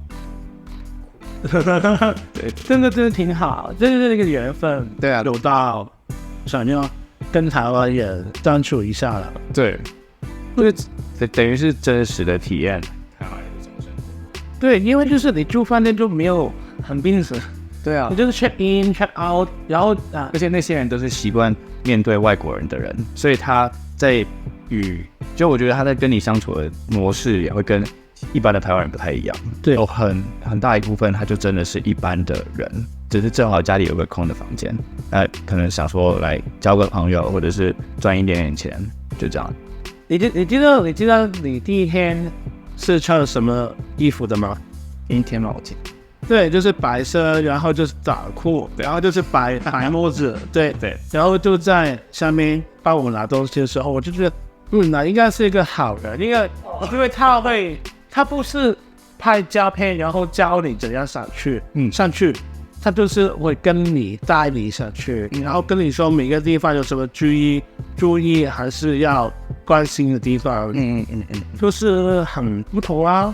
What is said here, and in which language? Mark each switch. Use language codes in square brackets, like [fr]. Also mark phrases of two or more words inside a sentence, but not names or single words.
[zh] 對，真的挺好，這就是那個緣分。對啊，有到想要跟台灣人相處一下了。對，等於是真實的體驗台灣人的生活。對，因為就是你住飯店就沒有很平時。對啊，你就是 [en] check in check out， [zh] 然後而且那些人都是習慣面對外國人的人，所以他在就我覺得他在跟你相處的模式也會跟一般的台灣人不太一樣。對，有很大一部分他就真的是一般的人，只是正好家裡有個空的房間，可能想說來交個朋友，或者是賺一點點錢，就這樣。你知道你第一天是穿什麼衣服的嗎？第一天嗎？我記得。對，就是白色，然後就是短褲，然後就是白帽子，對，然後就在下面幫我拿東西的時候，我就覺得，那應該是一個好人，因為他不是拍照片，然後教你怎樣上去，他就是會跟你帶你上去，然後跟你說每個地方有什麼注意還是要關心的地方，就是很不同啊。